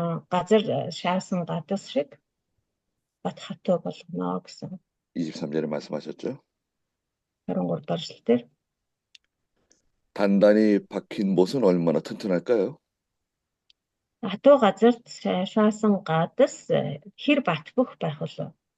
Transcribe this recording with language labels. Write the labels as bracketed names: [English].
[Mongolian] Газар шаасан гадас шиг бат хатуу болгоно гэсэн. [Korean] 23절에 말씀하셨죠? [Mongolian] 23 дахь эшлэлээр [Korean] 단단히 박힌 못은 얼마나 튼튼할까요? [Mongolian] хатуу газарт шаасан гадас хэр батбах байх вэ?